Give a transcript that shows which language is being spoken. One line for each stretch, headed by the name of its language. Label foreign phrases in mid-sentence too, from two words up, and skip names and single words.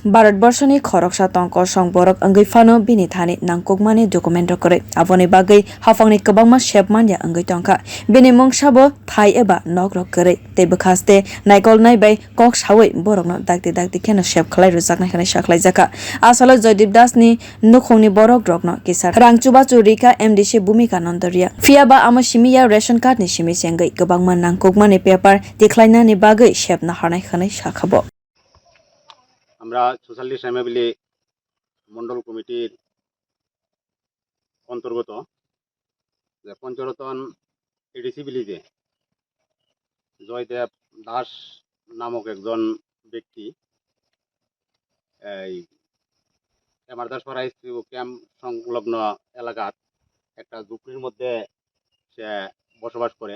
Kok Borok: bharatborshoni khoroksa tongko song borok angui fano bini thani nwkhungni document kore aboni bagai hafangni kwbangma shep manya angui tongka bini mungsabo thai eba nogrok kore tebe khaste naikol nai bai kok sawai borokno dakti khena shep khlai rujakna khana saklai jaka asalo Joydeb das ni nwkhungni borok rokno kisar rang chubachu rwkha MDC Bhumikananda riang fiaba ama simiya
English: ration card
Kok Borok: ni simi sengai gobangma nwkhung ni
English: paper decline
Kok Borok: ni bagai shepna harnai khanai sakhabo
Bangla: আমরা সোশ্যালিস্ট এমএবিলি মন্ডল কমিটির অন্তর্গত যে পঞ্চরতন এডিসি ভিলেজে জয়দেব দাস নামক একজন ব্যক্তি এই M.R.das ক্যাম্প সংলগ্ন এলাকার একটা ঝুপড়ির মধ্যে সে বসবাস করে।